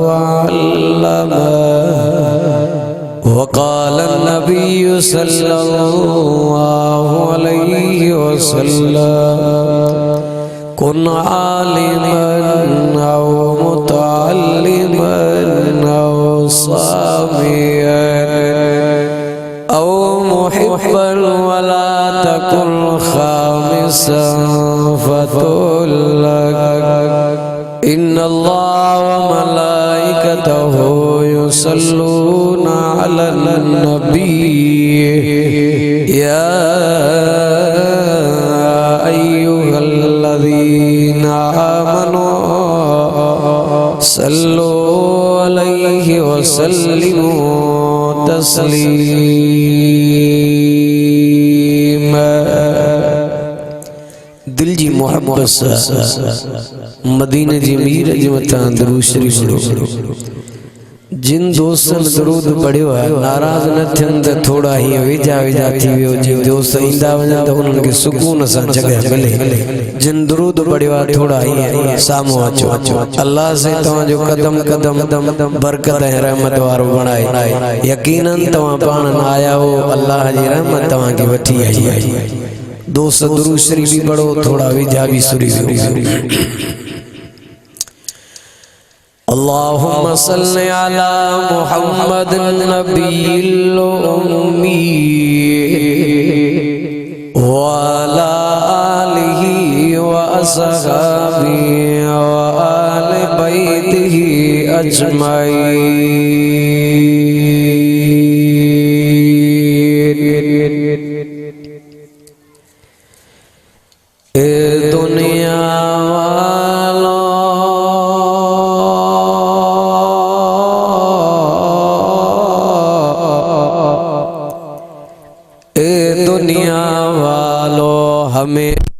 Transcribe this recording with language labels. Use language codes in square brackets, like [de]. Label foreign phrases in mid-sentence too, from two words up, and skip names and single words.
[ar] وعلمه وقال النبي صلى الله عليه وسلم كن عالما أو متعلما أو سامعا أو محبا ولا تكن خامسا فتهلك إن الله وملائكته يصلون على النبي يا أيها الذين آمنوا صلوا عليه وسلموا تسليما. [sd] दिल जी मोहब्बत सां मदीने जी मीर जे मथां दरूद शरीफ पढ़ो। जिन दोस्तन दरूद पढ़ियो है नाराज न थियन त थोड़ा ही वेझा वेझा थी वियो। जिन दोस्त ईंदा वञनि त उन्हनि खे सुकून सां जॻह मिले। जिन दरूद पढ़ियो आहे थोड़ा ही साम्हूं अचो। अल्लाह से तव्हांजो कदम कदम बरकत ऐं रहमत वारो बणाए। यकीनन तव्हां पाण न आया हो, अल्लाह जी रहमत तव्हांखे वठी आई आहे। दोस्त दरूद शरीफ भी पढ़ो, थोड़ा वेझा भी सुरी [ar] اللهم صل على محمد النبي الأمي وعلى آله وأصحابه وآل بيته أجمعين. [ur] اے دنیا دنیا والو ہمیں